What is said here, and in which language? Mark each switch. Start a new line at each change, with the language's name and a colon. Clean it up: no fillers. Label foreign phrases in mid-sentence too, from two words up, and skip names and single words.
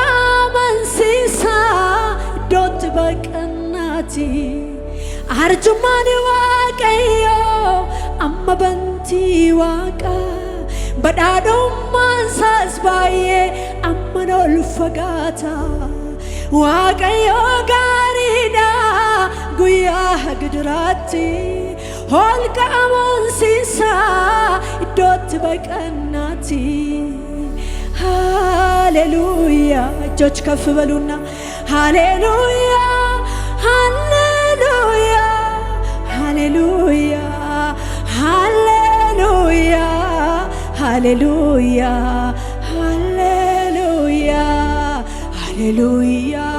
Oromo: amansiisaa iddootti baqannaati Arjumani waaqayyo amma bantii waaqa badhaadhummaan isaas baay'ee amma ol fagaata waaqayyo gaariidha guyyaa gidiraatti holqa amansiisaa iddootti baqannaati
Amharic: ሃሌሉያ እጆች ከፍ በሉና ሃሌሉያ ሃሌሉያ ሃሌሉያ ሃሌሉያ ሃሌሉያ ሃሌሉያ ሃሌሉያ